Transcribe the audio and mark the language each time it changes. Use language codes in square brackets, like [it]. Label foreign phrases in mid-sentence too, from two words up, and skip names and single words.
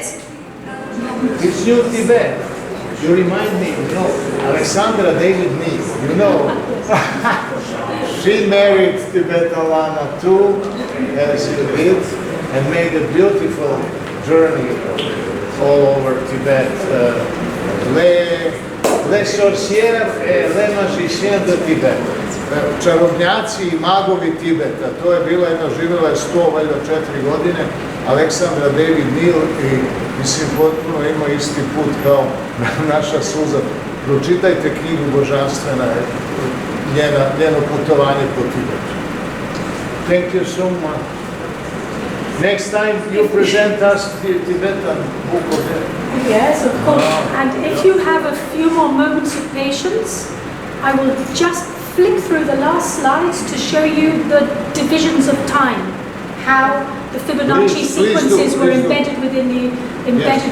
[en] It's you, Tibet. You remind me, Alexandra David Neal, she married Tibet Alana too, as you did, and made a beautiful journey all over Tibet. [fr] Les sorcières et les magiciens de Tibet. [bs] Čarobnjaci i magovi Tibeta. To je bila živjela je 104 godine, Aleksandra David Neal, i mislim potpuno ima isti put kao naša Suzan pročitajte knjigu Božanstvena, njeno putovanje po Tibetu. [en] Thank you so much. Next time you present us the Tibetan book of it. Yes, of course. And if you have a few more moments of patience, I will just flick through the last slides to show you the divisions of time, how the Fibonacci sequences were embedded within the embedded.